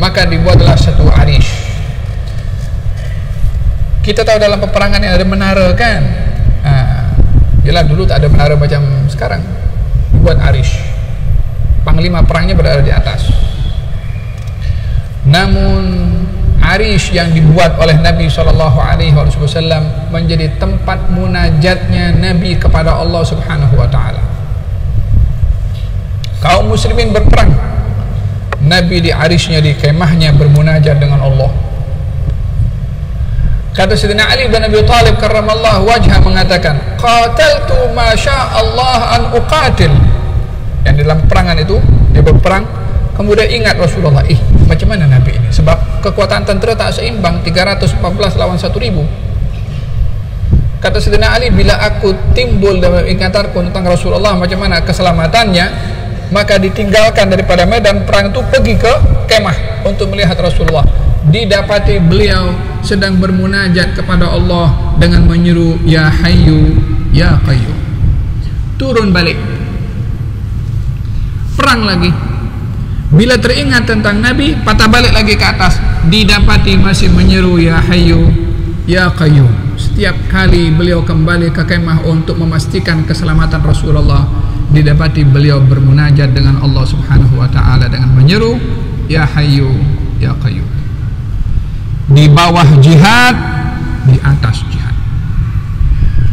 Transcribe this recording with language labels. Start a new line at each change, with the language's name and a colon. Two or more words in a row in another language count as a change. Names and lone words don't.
Malay: Maka dibuatlah satu arish. Kita tahu dalam peperangan yang ada menara kan, jelas dulu tak ada menara macam sekarang. Dibuat arish, panglima perangnya berada di atas. Namun arish yang dibuat oleh Nabi SAW menjadi tempat munajatnya Nabi kepada Allah
Arabic: Subhanahu wa ta'ala.
Malay: Kaum muslimin berperang, Nabi di arishnya, di kemahnya bermunajat dengan Allah. Kata Sayyidina Ali bin Abi Thalib
Arabic: karramallahu wajhah
Malay: mengatakan,
Arabic: qataltu ma sya'allah an uqatil.
Malay: Yang dalam perangan itu dia berperang, kemudian ingat Rasulullah, macam mana Nabi ini? Sebab kekuatan tentera tak seimbang, 314 lawan 1000. Kata Sayyidina Ali, bila aku timbul dalam ingatanku tentang Rasulullah macam mana keselamatannya, maka ditinggalkan daripada medan perang itu, pergi ke kemah untuk melihat Rasulullah. Didapati beliau sedang bermunajat kepada Allah dengan menyeru
Arabic: ya Hayyu ya Qayyum.
Malay: Turun balik, perang lagi. Bila teringat tentang Nabi, patah balik lagi ke atas, didapati masih menyeru
Arabic: ya Hayyu ya Qayyum.
Malay: Setiap kali beliau kembali ke kemah untuk memastikan keselamatan Rasulullah, didapati beliau bermunajat dengan Allah
Arabic: Subhanahu wa ta'ala
Malay: dengan menyeru
Arabic: ya Hayyu ya Qayyum.
Malay: Di bawah jihad, di atas jihad.